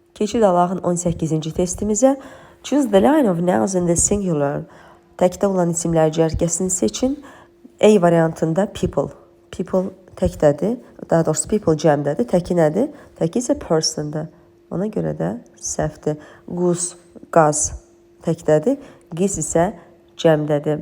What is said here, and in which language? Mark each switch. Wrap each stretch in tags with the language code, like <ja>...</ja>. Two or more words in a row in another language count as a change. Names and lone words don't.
<az>Keçid alağın 18-ci testimizə.</az> <en>Choose the line of nouns in the singular.</en> <az>Təkdə olan isimlər cərgəsini seçin. A variantında people. People təkdədir. Daha doğrusu people cəmdədir. Təki nədir? Təki isə persondır. Ona görə də səhvdir. Quz, qaz təkdədir. Qiz isə cəmdədir.</az>